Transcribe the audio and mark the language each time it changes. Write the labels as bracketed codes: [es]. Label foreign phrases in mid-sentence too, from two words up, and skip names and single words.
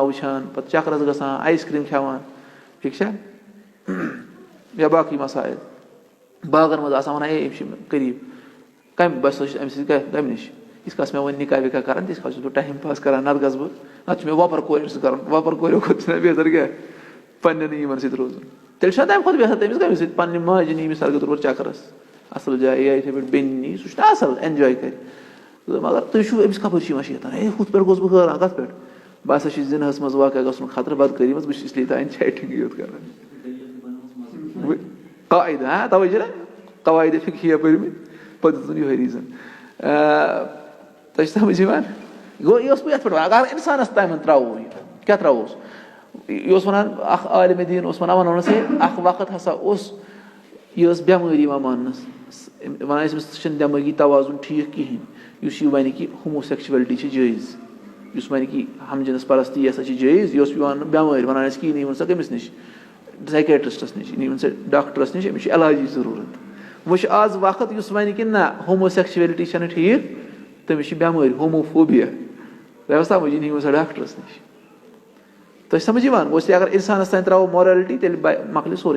[ks] وٕچھان پَتہٕ چکرس گژھان [en] ice cream [ks] کھٮ۪وان ٹھیٖک چھا یا باقٕے مسایل باغن منٛز آسان وَنان ہے أمِس چھِ قریٖب کَمہِ بہٕ ہسا چھُس اَمہِ سۭتۍ کَمہِ نِش یِژھ کال مےٚ وۄنۍ نِکاح وِکاح کران تِژھ کال چھُس بہٕ [en] time pass [ks] کران نتہٕ گژھٕ بہٕ نتہٕ چھُ مےٚ وۄپر کورٮ۪ن سۭتۍ کرُن وۄپر کوریو کھۄتہٕ چھُنہ بہتر کیٛاہ پنٕنٮ۪نٕے یِمن سۭتۍ روزُن تیٚلہِ چھُنہ تَمہِ کھۄتہٕ بہتر تٔمِس کَمہِ سۭتۍ پنٕنہِ ماجہِ نی [ur] مِثال کے طور پر [ks] چکرس اَصٕل جایہِ یا یِتھٕے پٲٹھۍ بیٚنہِ نی سُہ چھُنہ اَصٕل اٮ۪نجاے کرِ مگر تُہۍ چھُو أمِس کَپٲرۍ چھِ یِوان شیطان ہے ہُتھ پٮ۪ٹھ گوٚژھ بہٕ حٲران کَتھ پٮ۪ٹھ بہٕ ہسا چھُس زِنہس منٛز واقع گژھُن خطرٕ بدکٲری منٛز بہٕ چھُس اِسلیے تانۍ چیٹِنٛگٕے یوت کران قاعدٕ تَوَے چھِنہ قواعدِ فِقہِیہ پٔرمٕتۍ پَتہٕ دِتُن یِہوٚے ریٖزن تۄہہِ چھِ سمجھ یِوان گوٚو یہِ اوس بہٕ یَتھ پٮ۪ٹھ وَنان اگر اِنسانَس تامَتھ ترٛاوو یہِ کیٛاہ ترٛاووس یہِ اوس وَنان اکھ عالمِ دیٖن اوس وَنان ہے اکھ وقت ہسا اوس یہِ ٲس بٮ۪مٲرۍ یِوان ماننہٕ وَنان ٲسۍ أمِس ژٕ چھُنہٕ دٮ۪مٲغی توازُن ٹھیٖک کِہیٖنۍ یُس یہِ وَنہِ کہِ ہوموسیکچُوَلٹی چھِ جٲیِز یُس وَنہِ کہِ [ur] ہم جنس پرستی [ks] یہِ ہسا چھِ جٲیِز یہِ اوس یِوان بٮ۪مٲرۍ وَنان ٲسۍ کہِ یہِ نیٖوُن سا کٔمِس نِش سایکیٹرٛسٹَس نِش یہِ نیٖوُن سا ڈاکٹرس نِش أمِس چھِ علاجِچ ضروٗرت وۄنۍ چھُ آز وقت یُس وَنہِ کہِ نہ ہوموسیکچُوَلٹی چھَنہٕ ٹھیٖک تٔمِس چھِ بٮ۪مٲرۍ ہوموفوبیا تۄہہِ اوس سمجھ یہِ نیٖوُن سا ڈاکٹرس نِش تۄہہِ چھِ سمجھ یِوان گوٚو اگر اِنسانَس تانۍ ترٛاوو مورَلٹی تیٚلہِ مۄکلہِ سورُے